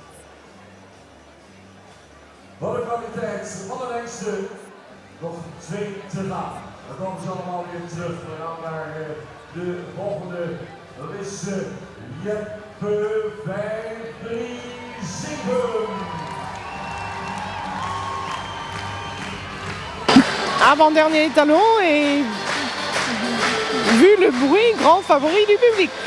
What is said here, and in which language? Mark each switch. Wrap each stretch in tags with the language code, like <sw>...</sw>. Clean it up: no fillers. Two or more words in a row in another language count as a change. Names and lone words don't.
<nl>Wat de kwaliteit van de lengste. Nog 2 te gaan. Dan komen ze allemaal weer terug. We gaan naar de volgende. Dat is Jeppe 5, 3, 7.</nl> <fr>Avant-dernier étalon et vu le bruit, grand favori du public.</fr>